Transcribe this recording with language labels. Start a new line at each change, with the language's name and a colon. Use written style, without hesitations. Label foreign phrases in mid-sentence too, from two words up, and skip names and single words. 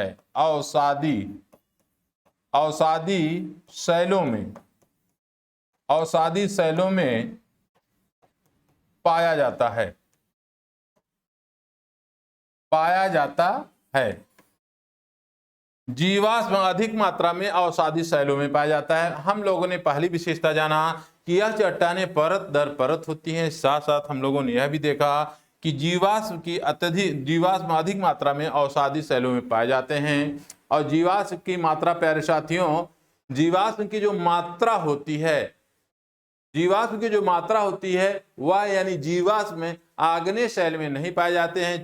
Hindi: अवसादी, अवसादी शैलों में, अवसादी शैलों में पाया जाता है, पाया जाता है। जीवाश्म अधिक मात्रा में अवसादी शैलों में पाया जाता है। हम लोगों ने पहली विशेषता जाना कि यह चट्टानें परत दर परत होती हैं। साथ साथ हम लोगों ने यह भी देखा कि जीवाश्म की अत्यधिक, जीवाश्म अधिक मात्रा में अवसादी शैलों में पाए जाते हैं। और जीवाश्म की मात्रा, प्यारे साथियों, जीवाश्म की जो मात्रा होती है, जीवाश्म की जो मात्रा होती है वह यानी जीवाश्म में आग्नेय शैल में नहीं पाए जाते हैं।